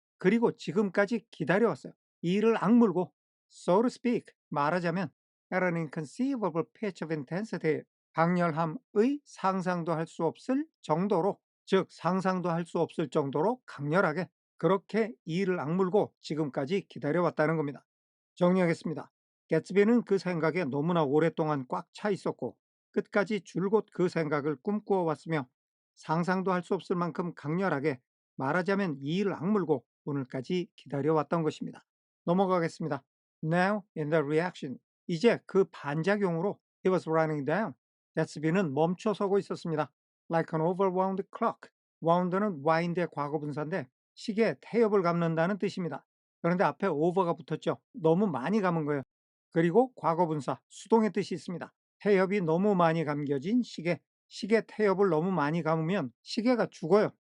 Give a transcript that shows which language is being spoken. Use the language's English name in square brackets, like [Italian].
[Korean] 그리고 지금까지 기다려왔어요. 이를 악물고 [English] so to speak [Korean] 말하자면 [English] at an inconceivable pitch of intensity [Korean] 강렬함의 상상도 할 수 없을 정도로 즉 상상도 할 수 없을 정도로 강렬하게 그렇게 이를 악물고 지금까지 기다려왔다는 겁니다. 정리하겠습니다. 개츠비는 그 생각에 너무나 오랫동안 꽉 차 있었고 끝까지 줄곧 그 생각을 꿈꾸어 왔으며 상상도 할 수 없을 만큼 강렬하게 말하자면 이를 악물고 오늘까지 기다려왔던 것입니다. 넘어가겠습니다. [English] Now in the reaction. [Korean] 이제 그 반작용으로 [English] he was running down. [Korean] 개츠비는 멈춰서고 있었습니다. [English] Like an overwound clock. [Korean] wound는 wind의 과거분사인데 시계에 태엽을 감는다는 뜻입니다. 그런데 앞에 over가 붙었죠. 너무 많이 감은 거예요. 그리고 과거분사, 수동의 뜻이 있습니다. 태엽이 너무 많이 감겨진 시계, 시계 태엽을 너무 많이 감으면 시계가 죽어요.